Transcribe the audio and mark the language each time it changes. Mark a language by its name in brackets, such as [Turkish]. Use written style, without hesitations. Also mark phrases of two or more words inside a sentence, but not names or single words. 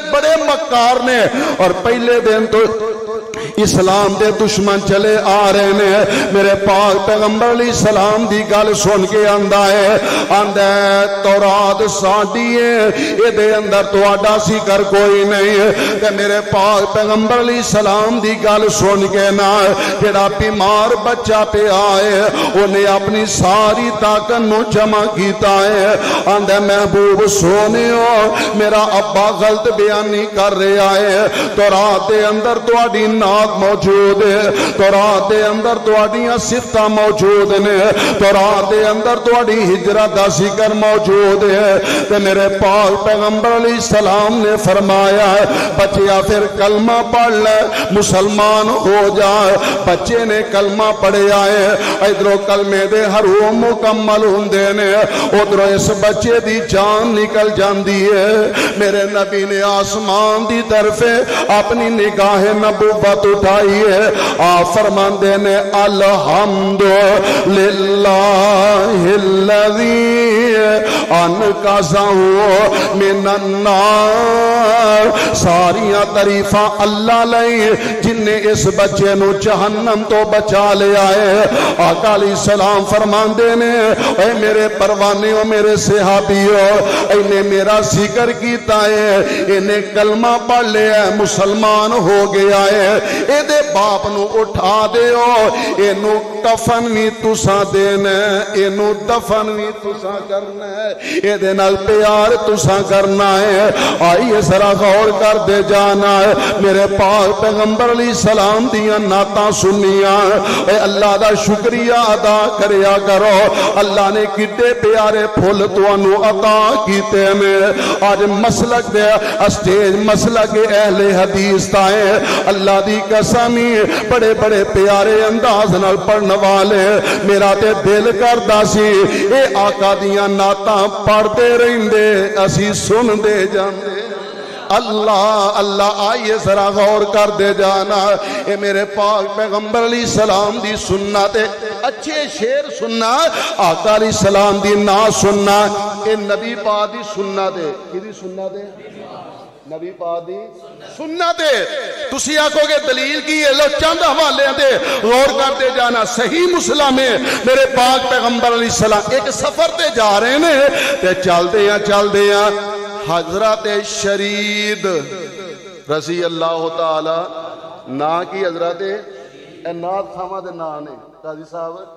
[Punjabi] بڑے مکار نے اور پہلے دن تو اسلام دے دشمن چلے آ رہے نے میرے پاک پیغمبر علیہ السلام دی گل سن کے آندا ہے تورات ساڈی ہے اے دے اندر تہاڈا ذکر کوئی نہیں تے میرے پاک پیغمبر علیہ السلام دی گل سن کے نا جڑا بیمار بچہ پہ آئے انہیں اپنی ساری طاقت نو جمع کیتا ہے آندا محبوب سونیو میرا ابا غلط بیانی کر رہا ہے تورات دے اندر تہاڈی نعت موجود ہے تورات دے اندر تہاڈیاں صفتاں موجود نے تورات دے اندر تہاڈی ہجرت دا ذکر موجود ہے تے میرے پاک پیغمبر علیہ السلام نے فرمایا ہے بچیا پھر کلمہ پڑھ لے مسلمان ہو جائے بچے نے کلمہ پڑھیا ہے ادھروں کلمے دے حروف مکمل ہوندے نے ادھروں اس بچے دی جان نکل جاندی ہے میرے نبی نے آسمان دی طرف اپنی نگاہ نبوت اٹھائی ہے آپ فرماندے نے [Arabic] الحمد للہ الذی انقذہ من النار [Punjabi] ساریاں تعریفاں اللہ لئی جن نے اس بچے نو جہنم تو بچا لیا ہے آقا علیہ السلام فرماندے نے اے میرے پروانیوں میرے صحابیوں انہیں میرا ذکر کیتا ہے انہیں کلمہ پڑھ لیا ہے مسلمان ہو گیا ہے اے دے باپ نو اٹھا دیو اینو کفن بھی تساں دینا اینو دفن بھی تساں کرنا ہے اے دے نال پیار تساں کرنا ہے آئیے ذرا غور کر دے جانا ہے میرے پاک پیغمبر علیہ السلام دیاں نعتاں سنیاں اے اللہ دا شکریہ ادا کریا کرو اللہ نے کڈے پیارے پھول تانوں عطا کیتے نے آج مسلک دے اسٹیج مسلک اہل حدیث دا ہے اللہ دی قسمی بڑے بڑے پیارے انداز نال پڑھن والے میرا تے دل کردا سی اے آقا دیاں نعتاں پڑھتے رہندے اسی سن دے جاندے اللہ اللہ آئیے ذرا غور کر دے جانا اے میرے پاک پیغمبر علیہ السلام دی سنت اچھے شعر سننا آقا علیہ السلام دی نا سننا اے نبی پاک دی سنت ہے کی دی سنت ہے نبی پاک دی سنت ہے تسی آکھو گے دلیل کی ہے لو چند حوالے دے غور کر دے جانا صحیح مسلم میں میرے پاک پیغمبر علیہ السلام ایک سفر تے جا رہے نے تے چل دے ہیں حضرت شرید رضی اللہ تعالی نا کی حضرت نات خامہ دے نا نے قاضی صاحب